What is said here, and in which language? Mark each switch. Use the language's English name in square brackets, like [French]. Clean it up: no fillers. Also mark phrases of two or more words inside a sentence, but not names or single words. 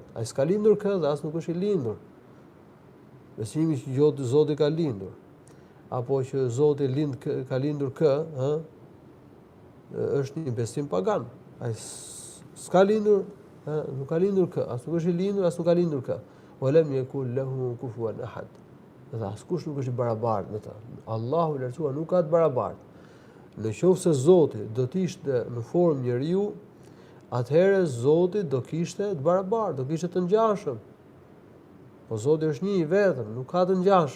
[Albanian] Ai s'ka lindur kë dhe as nuk është i lindur. Besimi që Zoti ka lindur, apo që Zoti ka lindur kë, është një besim pagan. Ai s'ka lindur, nuk ka lindur kë, as nuk është i lindur, as nuk ka lindur kë. [Arabic] ولم يكن له كفوا أحد. [Albanian] Dhe askush nuk është i barabartë me ta. Allahu i lartësuar nuk ka të barabartë. Në qoftë se Zoti do të ishte në formë njeriu, atëherë Zoti do kishte të barabartë, do kishte të ngjashëm. Po Zoti është një i vetëm, nuk ka të ngjashëm.